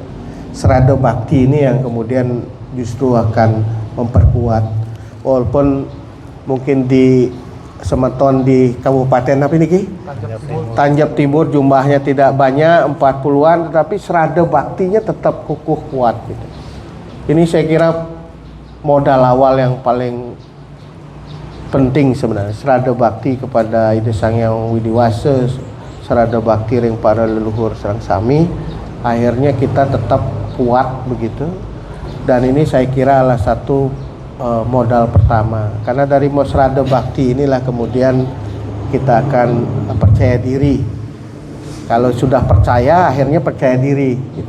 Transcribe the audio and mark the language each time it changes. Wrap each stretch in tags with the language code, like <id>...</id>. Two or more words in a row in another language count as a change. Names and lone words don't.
<id>Serada bakti ini yang kemudian justru akan memperkuat, walaupun mungkin di Semeton di Kabupaten apa ini Ki? Tanjab Timur jumlahnya tidak banyak, 40-an, tetapi serada baktinya tetap kukuh kuat gitu. Ini saya kira modal awal yang paling penting sebenarnya, serada bakti kepada Ida Sang Hyang Widiwasa, serada bakti</id> <ban>ring para leluhur Serang Sami,</ban> <id>akhirnya kita tetap kuat begitu. Dan ini saya kira adalah satu modal pertama, karena dari serada bakti inilah kemudian kita akan percaya diri. Kalau sudah percaya, akhirnya percaya diri gitu.</id>